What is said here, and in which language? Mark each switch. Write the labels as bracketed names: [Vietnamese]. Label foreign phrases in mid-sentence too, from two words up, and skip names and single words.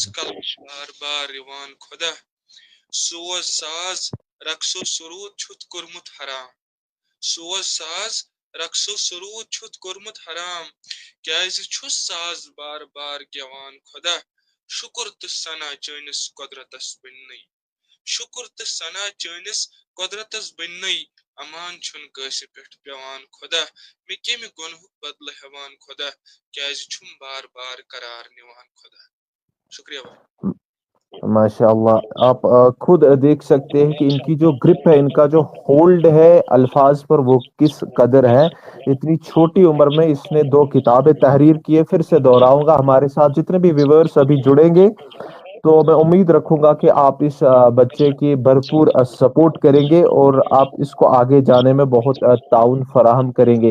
[Kashmiri] कल बार बार रिवान खुदा, सोज साज रक्सो सुरूद छुत कुरमुत हराम, सोज साज रक्सो सुरूद छुत कुरमुत हराम, क्याज छुस साज बार बार गेवान खुदा, शुक्र तो सना चैनिस कुदरतस बिन्नई, शुक्र तो सना चैनिस कुदरतस बिन्नई, अमान छुन कासे पेठ पेवान खुदा, मैं केमे गुनहुक बदल हेवान खुदा, क्याज छुम बार बार करार निवान खुदा। [Hindi] शुक्रिया भाई। माशाअल्लाह, आप खुद देख सकते हैं कि इनकी जो ग्रिप है, इनका जो होल्ड है अल्फाज पर, वो किस कदर है। इतनी छोटी उम्र में इसने 2 किताबें तहरीर की है। फिर से दोहराऊंगा, हमारे साथ जितने भी व्यूअर्स अभी जुड़ेंगे तो मैं उम्मीद रखूंगा कि आप इस बच्चे की भरपूर सपोर्ट करेंगे और आप इसको आगे जाने में बहुत ताउन फराहम करेंगे।